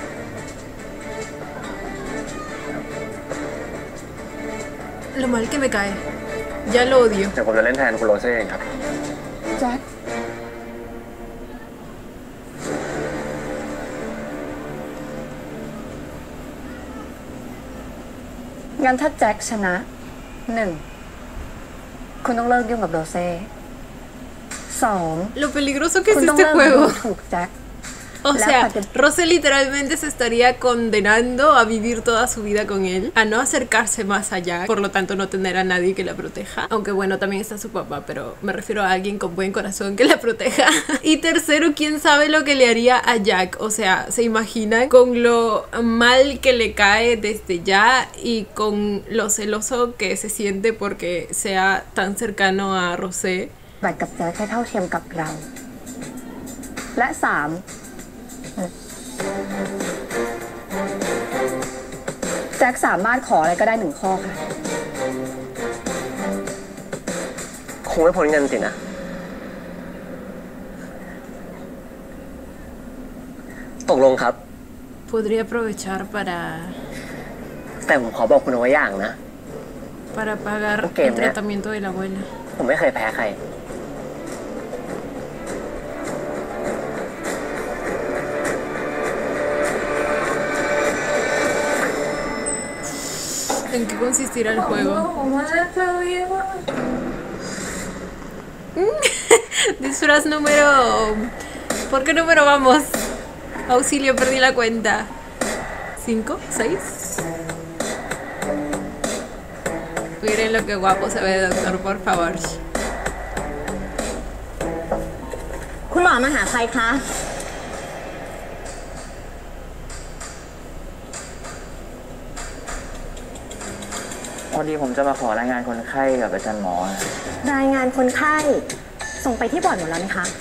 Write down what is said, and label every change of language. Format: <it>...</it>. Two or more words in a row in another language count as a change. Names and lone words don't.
<es>Lo mal que me cae. Ya lo odio.</es> <th>เดี๋ยวผมจะเล่นแทนคุณโรเซ่เองครับ แจ็ค งั้นถ้าแจ็คชนะ 1. คุณต้องเลิกยุ่งกับโรเซ่ 2.</th> <es>Lo peligroso que</es> <th>คุ</th> <es>es</es> <th>ณต้อง</th> <es>este</es> <th>เลิกดู</th> <es>juego.</es> <th>ถูกแจ็ค</th> <es>O sea, Rose literalmente se estaría condenando a vivir toda su vida con él, a no acercarse más allá, por lo tanto no tener a nadie que la proteja. Aunque bueno, también está su papá, pero me refiero a alguien con buen corazón que la proteja. Y tercero, quién sabe lo que le haría a Jack. O sea, ¿se imaginan con lo mal que le cae desde ya y con lo celoso que se siente porque sea tan cercano a Rose?</es> <th>แบ่งกับแจ็คให้เท่าเทียมกับเรา และ 3. แจ็คสามารถขออะไรก็ได้1 ข้อค่ะ คงไม่พ้นเงินสินะตกลงครับ</th> <es>Podría aprovechar</es> <th>แต่ผมขอบอกคุณเอาไว้อย่างนะ</th> <es>para pagar Okay, el tratamiento de la abuela.</es> <th>ผมไม่เคยแพ้ใคร</th> <es>¿En qué consistirá el juego? Disfraz número... ¿Por qué número vamos? Auxilio, perdí la cuenta. ¿5? ¿6? Miren lo que guapo se ve, doctor, por favor.</es> <th>คุณหมอมาหาใครคะ พอดีผมจะมาขอรายงานคนไข้กับอาจารย์หมอ รายงานคนไข้ ส่งไปที่บอร์ดหมดแล้วไหมคะ</th>